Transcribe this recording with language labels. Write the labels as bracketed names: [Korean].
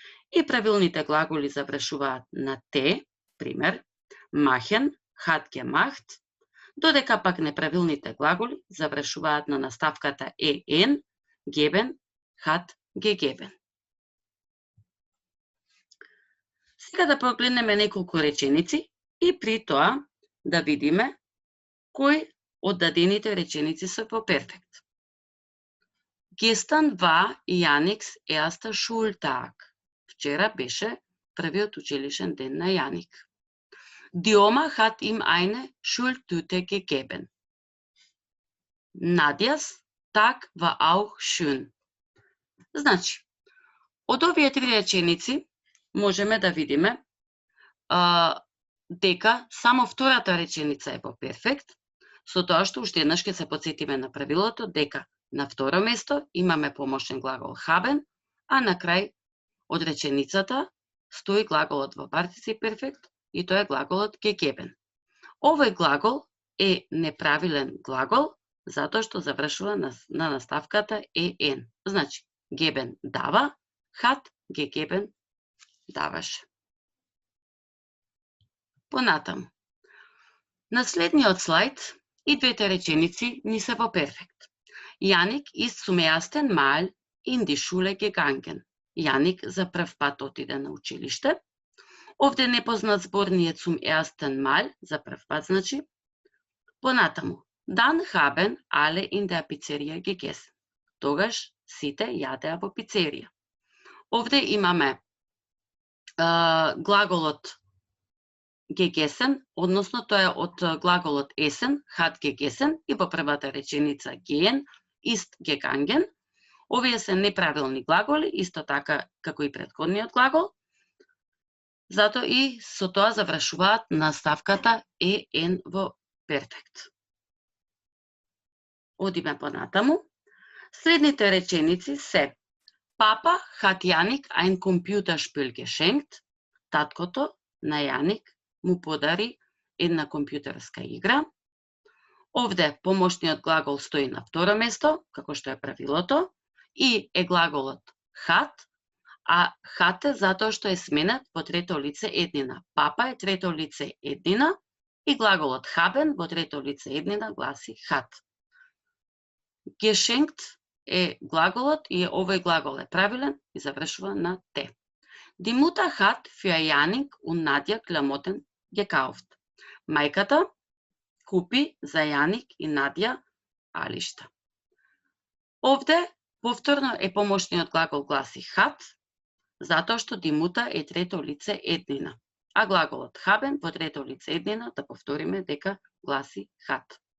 [Macedonian] И правилните глаголи завршуваат на те, пример, [German] machen, hat gemacht, [Macedonian] додека пак неправилните глаголи завршуваат на наставката en, [German] geben, hat gegeben. [Macedonian] Сега да погледнеме неколку реченици и при тоа да видиме кои од дадените реченици се по перфект. [German] Gestern war Janiks erster Schultag. [Macedonian] Вчера беше првиот училишен ден на Јаник. [German] Die Oma hat ihm eine Schultüte gegeben. Nadjas Tag war auch schön. [Macedonian] Значи, од овие три реченици можеме да видиме дека само втората реченица е по перфект, со тоа што уште еднаш ќе се потсетиме на правилото дека на второ место имаме помошен глагол haben, а на крај од реченицата стои глаголот во партици перфект и тоа е глаголот gegeben. Овој глагол е неправилен глагол затоа што завршува на наставката en. Значи, geben дава, [German] hat gegeben [Macedonian] даваше. Понатаму. На следниот слайд и двете реченици ни се во перфект. [German] Јаник ist zum ersten Mal in die Schule gegangen. [Macedonian] Јаник за прв пат отиде на училиште. Овде непознат збор ни е [German] zum ersten Mal, [Macedonian] за прв пат значи. Понатаму. [German] Dann haben alle in der Pizzeria gegessen. [Macedonian] Тогаш сите јадеа во пицерија. Овде имаме глаголот gegessen, односно тоа е од глаголот essen, [German] hat gegessen, [Macedonian] и во првата реченица [German] gehen, ist gegangen. [Macedonian] Овие се неправилни глаголи, исто така како и претходниот глагол, зато и со тоа завршуваат наставката en во перфект. Одиме понатаму. Следните реченици се [German] Papa hat Janik ein Computerspiel geschenkt. [Macedonian] Таткото на Јаник му подари една компјутерска игра. Овде помошниот глагол стои на второ место, како што е правилото, и е глаголот hat, а hat е затоа што е сменет во трето лице еднина. Папа е трето лице еднина и глаголот haben во трето лице еднина гласи hat. Geschenkt е глаголот и овој глагол е правилен и завршува на те. [German] Die Mutter hat für Janik und Nadja Klamotten gekauft. [Macedonian] Мајката купи за Јаник и Надја алишта. Овде повторно е помошниот глагол гласи hat, затоа што die Mutter е трето лице еднина, а глаголот haben во трето лице еднина, да повториме дека гласи hat.